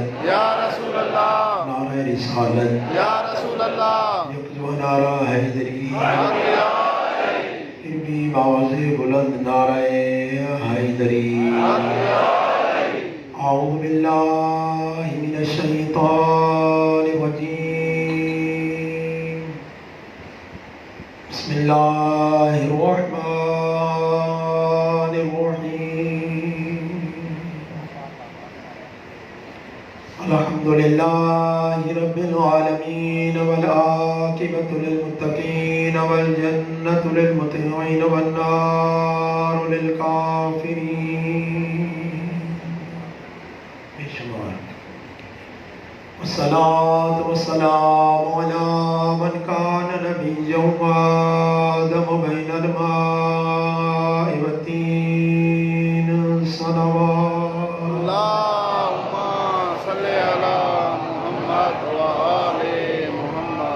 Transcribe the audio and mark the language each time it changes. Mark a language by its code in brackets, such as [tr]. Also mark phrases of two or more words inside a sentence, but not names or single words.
[ar] یا رسول اللہ. [ur] نعرہ رسالت. [ar] یا رسول اللہ. [ur] یک جو نعرہ حیدری. پھر بھی باوز بلند نعرہ حیدری. [ar] اعوذ باللہ من الشیطان الرجیم. بسم اللہ الرحمن الرحیم. الحمدللہ رب العالمین والعاقبۃ للمتقین والجنۃ للمطیعین والنار للکافرین. [ur] بے شمار. [ar] والصلاة والسلام على من كان نبيا وآدم بين الماء والتين صلوات. اللہم صلی علی محمد و آل محمد.